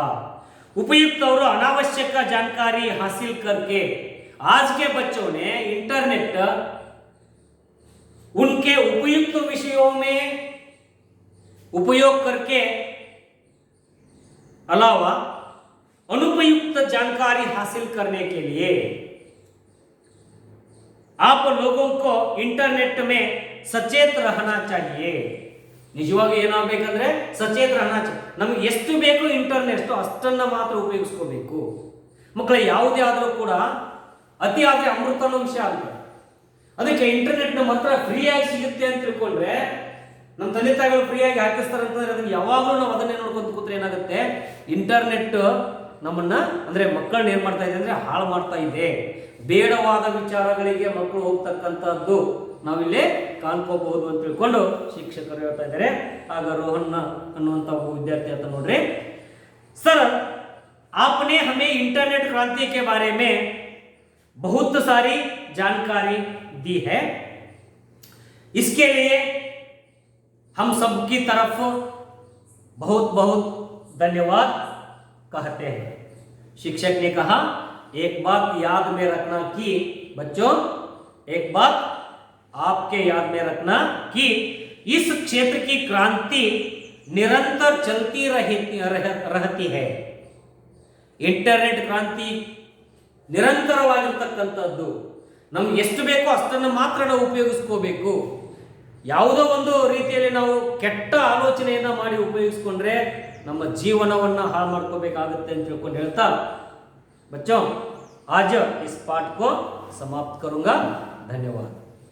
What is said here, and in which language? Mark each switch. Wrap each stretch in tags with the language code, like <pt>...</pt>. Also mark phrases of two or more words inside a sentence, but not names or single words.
<hi>उपयुक्त और अनावश्यक जानकारी हासिल करके आज के बच्चों ने इंटरनेट उनके उपयुक्त विषयों में उपयोग करके अलावा अनुपयुक्त जानकारी हासिल करने के लिए आप लोगों को इंटरनेट में सचेत रहना चाहिए.</hi> <kn>ನಿಜವಾಗಿ ಏನಾಗಬೇಕಂದ್ರೆ</kn> <hi>सचेत रहना चाहिए.</hi> <kn>ನಮಗೆ ಎಷ್ಟು ಬೇಕು ಇಂಟರ್ನೆಟ್ ಅಷ್ಟನ್ನ ಮಾತ್ರ ಉಪಯೋಗಿಸ್ಕೋಬೇಕು. ಮಕ್ಕಳೇ, ಯಾವುದೇ ಆದರೂ ಕೂಡ ಅತಿ ಆದರೆ ಅಮೃತನಂಶ ಆಗುತ್ತೆ. ಅದಕ್ಕೆ ಇಂಟರ್ನೆಟ್ ನಮ್ಮ ಹತ್ರ ಫ್ರೀ ಆಗಿ ಸಿಗುತ್ತೆ ಅಂತ ತಿಳ್ಕೊಂಡ್ರೆ, ನಮ್ಮ ತಂದೆ ತಾಯಿಗಳು ಫ್ರೀ ಆಗಿ ಹಾಕಿಸ್ತಾರೆ ಅಂತಂದ್ರೆ ಅದನ್ನ ಯಾವಾಗಲೂ ನಾವು ಅದನ್ನೇ ನೋಡ್ಕೊಂತ ಕೂತ್ರೆ ಏನಾಗುತ್ತೆ, ಇಂಟರ್ನೆಟ್ ನಮ್ಮನ್ನ ಅಂದ್ರೆ ಮಕ್ಕಳನ್ನ ಏನ್ ಮಾಡ್ತಾ ಇದೆ ಅಂದ್ರೆ ಹಾಳು ಮಾಡ್ತಾ ಇದೆ. ಬೇಡವಾದ ವಿಚಾರಗಳಿಗೆ ಮಕ್ಕಳು ಹೋಗ್ತಕ್ಕಂಥದ್ದು ನಾವಿಲ್ಲಿ ಕಾಣ್ಕೋಬಹುದು ಅಂತ ತಿಳ್ಕೊಂಡು ಶಿಕ್ಷಕರು ಹೇಳ್ತಾ ಇದ್ದಾರೆ. ಆಗ ರೋಹನ್ ಅನ್ನುವಂಥ ಒಬ್ಬ ವಿದ್ಯಾರ್ಥಿ ಅಂತ ನೋಡ್ರಿ,</kn> <hi>सर आपने हमें इंटरनेट क्रांति के बारे में बहुत सारी जानकारी दी है, इसके लिए हम सबकी तरफ बहुत बहुत धन्यवाद कहते हैं. शिक्षक ने कहा एक बात याद में रखना कि बच्चों, एक बात आपके याद में रखना कि इस क्षेत्र की क्रांति निरंतर चलती रहती है.</hi> <kn>ಇಂಟರ್ನೆಟ್ ಕ್ರಾಂತಿ ನಿರಂತರವಾಗಿರ್ತಕ್ಕಂಥದ್ದು. ನಮ್ಗೆ ಎಷ್ಟು ಬೇಕೋ ಅಷ್ಟನ್ನು ಮಾತ್ರ ನಾವು ಉಪಯೋಗಿಸ್ಕೋಬೇಕು. ಯಾವುದೋ ಒಂದು ರೀತಿಯಲ್ಲಿ ನಾವು ಕೆಟ್ಟ ಆಲೋಚನೆಯನ್ನ ಮಾಡಿ ಉಪಯೋಗಿಸ್ಕೊಂಡ್ರೆ ನಮ್ಮ ಜೀವನವನ್ನು ಹಾಳು ಮಾಡ್ಕೋಬೇಕಾಗುತ್ತೆ ಅಂತ ತಿಳ್ಕೊಂಡು ಹೇಳ್ತಾ</kn> <hi>बच्चों आज इस पाठ को समाप्त करूंगा. धन्यवाद.</hi>